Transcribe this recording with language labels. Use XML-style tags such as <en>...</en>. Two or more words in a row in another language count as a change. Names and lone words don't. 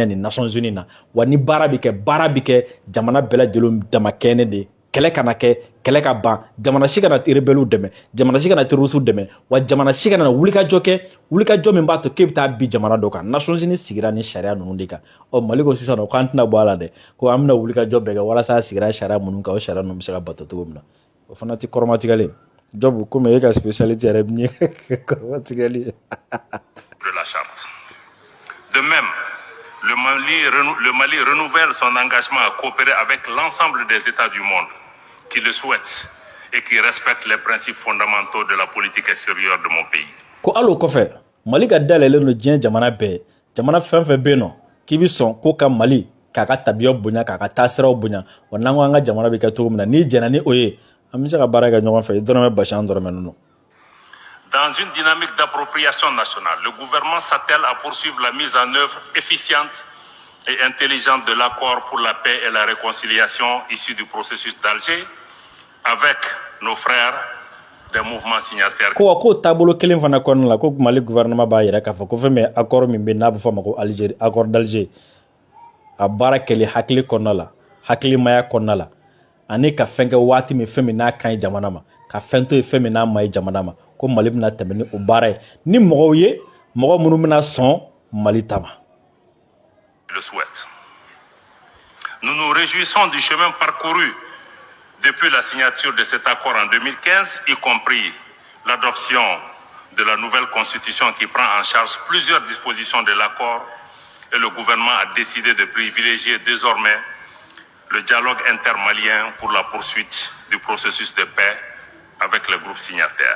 <bm>ni Nations Unies na wa ni baara bɛ kɛ jamana bɛɛ lajɛlen dama kɛɲɛ de kɛlɛ kana kɛ kɛlɛ ka ban jamana si kana rebelliw dɛmɛ jamana si kana terroristes dɛmɛ wa jamana si kana wulikajɔ kɛ wulikajɔ min b'a to k'e bɛ taa bi jamana dɔ kan Nations Unies sigira ni sariya ninnu de kan Mali ko sisan nɔ k'an tɛna bɔ a la dɛ ko an bɛna wulikajɔ bɛɛ kɛ walasa a sigira sariya minnu kan o sariya ninnu bɛ se ka bato cogo min na o fana tɛ kɔrɔmatigɛlen Job komi e ka spécialité yɛrɛ min ye kɔrɔmatigɛli ye</bm> <fr>de la charte. De même, le Mali renouvelle son engagement à coopérer avec l'ensemble des États du monde qui le souhaitent et qui respectent les principes fondamentaux de la politique extérieure de mon pays.</fr> <bm>Ko alo kɔfɛ Mali ka dayɛlɛlen don diɲɛ jamana bɛɛ jamana fɛn fɛn bɛ yen nɔ k'i bɛ sɔn ko ka Mali k'a ka tabiya bonya k'a ka taasiraw bonya wa n'an ko an ka jamana bɛ kɛ cogo min na n'i jɛnna ni o ye an bɛ se ka baara kɛ ɲɔgɔn fɛ i dɔrɔmɛ basi an dɔrɔmɛ ninnu.</bm> <fr>Dans une dynamique d'appropriation nationale, le gouvernement s'attelle à poursuivre la mise en œuvre efficiente et intelligente de l'accord pour la paix et la réconciliation issu du processus d'Alger avec nos frères des mouvements signataires.</fr> <bm>Ko taabolo kelen fana kɔnɔna la ko Mali gouvernement b'a yɛrɛ k'a fɔ ko fɛn min accord min bɛ n'a bɛ fɔ a ma ko Alger accord d'Alger a baara kɛli hakili kɔnɔna la hakilimaya kɔnɔna la ani ka fɛn kɛ waati min fɛn min n'a ka ɲi jamana ma ka fɛn to ye fɛn min n'a ma ɲi jamana ma ko Mali bɛna tɛmɛ ni o baara ye ni mɔgɔw ye mɔgɔ minnu bɛna sɔn Mali ta ma.</bm> <fr>Le souhaite. Nous nous réjouissons du chemin parcouru depuis la signature de cet accord en 2015, y compris l'adoption de la nouvelle constitution qui prend en charge plusieurs dispositions de l'accord, et le gouvernement a décidé de privilégier désormais le dialogue intermalien pour la poursuite du processus de paix avec les groupes signataires.</fr>